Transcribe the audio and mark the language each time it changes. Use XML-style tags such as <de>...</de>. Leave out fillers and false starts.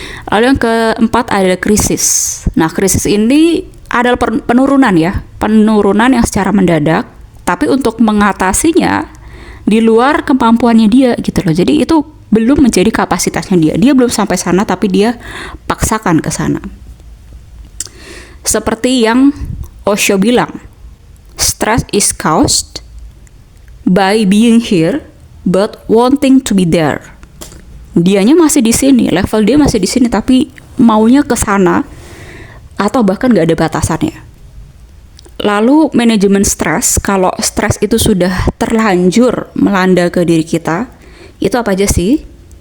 <id>Lalu yang keempat ada krisis. Nah, krisis ini adalah penurunan ya, penurunan yang secara mendadak, tapi untuk mengatasinya di luar kemampuannya dia gitu loh. Jadi itu belum menjadi kapasitasnya dia. Dia belum sampai sana tapi dia paksakan ke sana. Seperti yang Osho bilang,</id> <en>stress is caused by being here but wanting to be there.</en> <id>Dianya masih di sini, level dia masih di sini tapi maunya ke sana atau bahkan nggak ada batasannya. Lalu manajemen stres, kalau stres itu sudah terlanjur melanda ke diri kita, itu apa aja sih?</id>